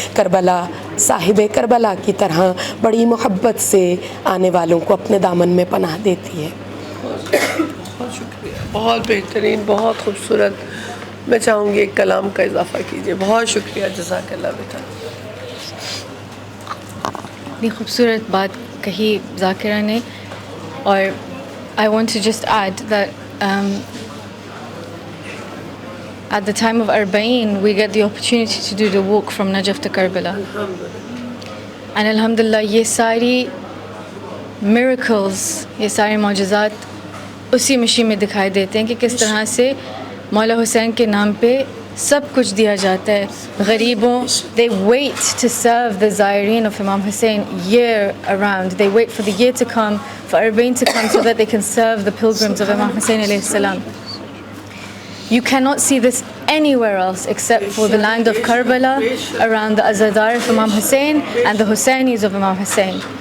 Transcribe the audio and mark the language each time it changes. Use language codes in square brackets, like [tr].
[ur] کربلا صاحب کربلا کی طرح بڑی محبت سے آنے والوں کو اپنے دامن میں پناہ دیتی ہے. بہت شکریہ، بہت بہترین، بہت خوبصورت. میں چاہوں گی ایک کلام کا اضافہ کیجیے. بہت شکریہ، جزاک اللہ بیٹا. اتنی خوبصورت بات کہی ذاکرہ نے. اور [en] I want to just add that at the time of Arba'een we get the opportunity to do the walk from Najaf to Karbala. And alhamdulillah [ur] یہ ساری miracles، یہ سارے معجزات اسی مشی میں دکھائی دیتے ہیں کہ کس طرح سے مولا حسین کے نام پہ سب کچھ دیا جاتا ہے. [en] غریبوں they wait to serve the زائرین of Imam Hussein year around. They wait for the year to come, for Arba'een to come, so that they can serve the pilgrims of Imam Hussein alayhi salam. You cannot see this anywhere else except for the land of Karbala, around the Azadar of Imam Hussein and the Hussainis of Imam Hussein.